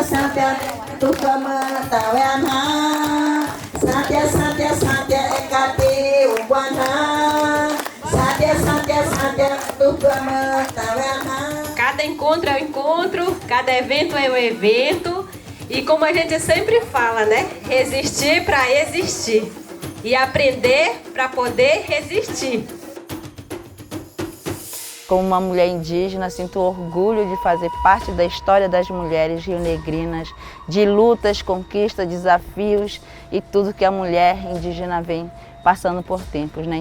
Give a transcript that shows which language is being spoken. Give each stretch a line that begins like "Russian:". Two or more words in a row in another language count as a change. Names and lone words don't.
Portuguese: Satya Tukama Tawana Satya Satya Satya Ekati ukwana Satya Satya Satya Tukama Tawana. Cada encontro é um encontro, cada evento é um evento. E como a gente sempre fala, né? Resistir para existir. E aprender para poder resistir. Como uma mulher indígena, sinto orgulho de fazer parte da história das mulheres rionegrinas, de lutas, conquistas, desafios e tudo que a mulher indígena vem passando por tempos, né?